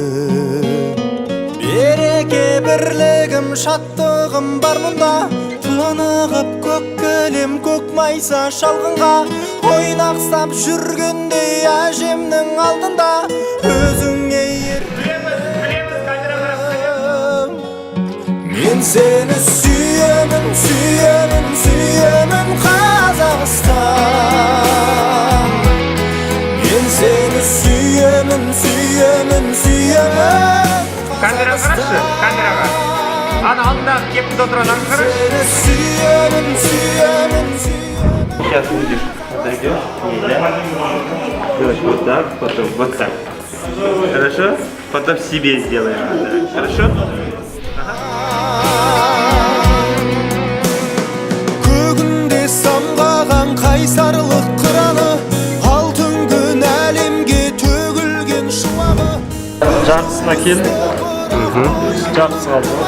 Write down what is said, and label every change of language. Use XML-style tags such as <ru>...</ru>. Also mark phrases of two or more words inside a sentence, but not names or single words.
<kk>Береке бірлігім шаттығым бар мұнда, тынығып көк кілем көк майса шалғынға ойнақсап жүргендей әжемнің алдында өзіңе мен сені сүйемін, сүйемін, сүйемін Қазақстан. Мен сені сүйемін, сүйемін, сүйемін Камера қарашы, камераға. Ана алдындағы кепілді отырған қарашы. Сені сүйемін, сүйемін, сүйемін.</kk> <ru>Сейчас будешь подойдешь, делаешь вот так, потом вот так. Хорошо? Потом себе сделаем. Хорошо?</ru> <kk>Көгінде самғаған қайсарлық қыраны, алтын күн әлемге төгілген шуағы. Жартысына келді. Жартысы қалды ма?</kk>